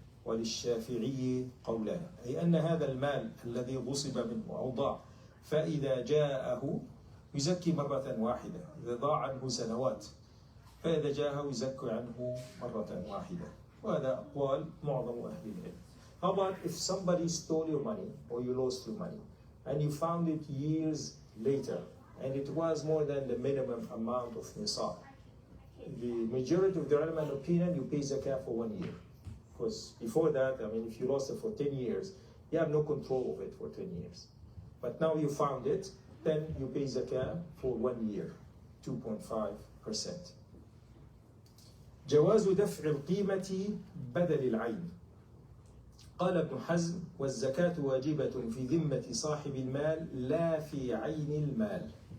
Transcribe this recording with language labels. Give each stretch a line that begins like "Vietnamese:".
Arabic: وللشافعي قولان، أي أن هذا المال الذي غصب منه أو ضاع فإذا جاءه يزكي مرة واحدة، إذا ضاع عنه سنوات فإذا جاءه يزكي عنه مرة واحدة. وهذا أقوال معظم أهل العلم.
English: How about if somebody stole your money or you lost your money and you found it years later and it was more than the minimum amount of nisab? The majority of the ulama opinion, you pay zakah for 1 year. Because before that, I mean, if you lost it for 10 years, you have no control of it for 10 years. But now you found it, then you pay zakah for 1 year, 2.5%.
Arabic: جواز دفع القيمة بدل العين. قال ابن حزم: والزكاة واجبة في ذمة صاحب المال لا في عين المال.